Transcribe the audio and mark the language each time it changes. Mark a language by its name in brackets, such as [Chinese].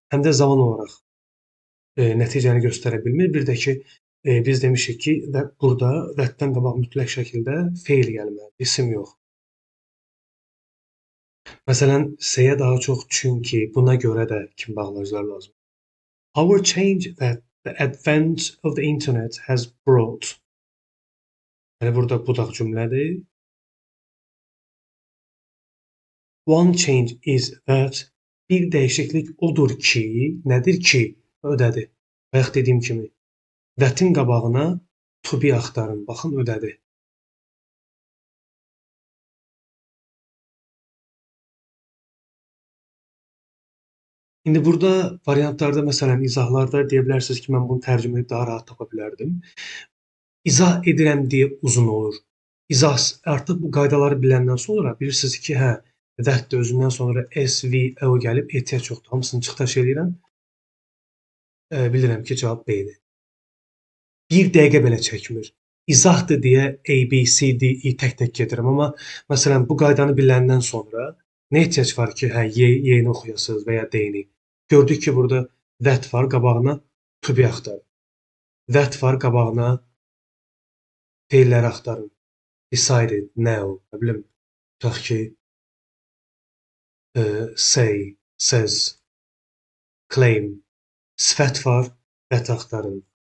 [Azerbaijani] Həm də zaman olaraq nəticəni göstərə bilmir. Bir də ki, biz demişik ki, burada that-dən qabaq mütləq şəkildə feil gəlməlidir, isim yox. Məsələn, S-yə daha çox çünki, buna görə də kimi bağlacılar lazım. [English] Our change that the advent of the internet has brought. [Azerbaijani] Yəni burada budaq cümlədir. [English] One change is that [Azerbaijani] bir dəyişiklik odur ki, nədir ki, ödədi. Bayaq dediyim kimi, that-in qabağına to be axtarın. Baxın, ödədi. İndi burada variantlarda, məsələn, izahlarda deyə bilərsiniz ki, mən bunu tərcümə edib daha rahat tapa bilərdim. İzah edirəm deyə uzun olur. İzah artıq bu qaydaları biləndən sonra bilirsiniz ki, hə, that də özündən sonra SVO gəlib, ehtiyac yoxdur. Hamısını çıxdaş eləyirəm. Bilirəm ki, cavab B-dir. Bir dəqiqə belə çəkmir. İzahdır deyə A, B, C, D, E tək-tək gedirəm. Amma məsələn, bu qaydanı biləndən sonra nə ehtiyac var ki, hə, Y-ni oxuyasınız və ya D-ni. Gördük ki, burada that var, qabağına to be axtarın. That var, qabağına feilləri axtarın. [English] Decided, now, [Azerbaijani] nə bilim, tutaq ki, [English] say, says, claim. [Azerbaijani] Sifət var, that axtarın.